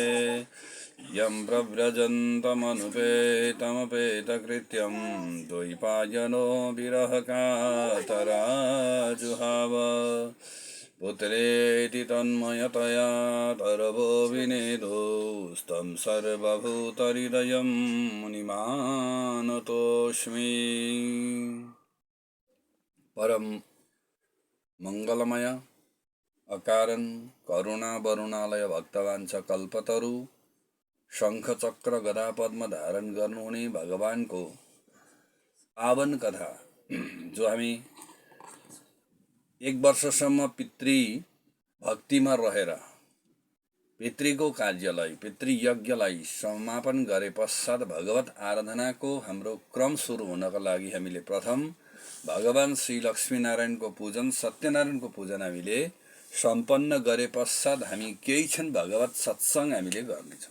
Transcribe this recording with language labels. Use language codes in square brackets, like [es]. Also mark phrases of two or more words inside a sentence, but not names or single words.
[sa] यं प्रव्रजन्तमनुपेतमपेतकृत्यं द्वैपायनो विरहकातराजुहाव पुत्रेति तन्मयतया तरवो विनेदोस्तं सर्वभूतहृदयं मुनिमानतोऽस्मि। [ne] परम मंगलमय अकारण करुणा वरुणालय भक्तवांछ कल्पतरु शंख चक्र गदा पद्म धारण गर्नुहुने भगवान को पावन कथा जो हामी एक वर्षसम्म पितृ भक्तिमा रहेर पितृको कार्यलाई पितृयज्ञलाई समापन गरे पश्चात भगवत आराधनाको हाम्रो क्रम सुरु हुनका लागि हामीले प्रथम भगवान श्री लक्ष्मीनारायणको पूजन सत्यनारायणको पूजन हामीले सम्पन्न गरे पश्चात हामी केही क्षण भगवत सत्संग हामीले गर्नेछौँ।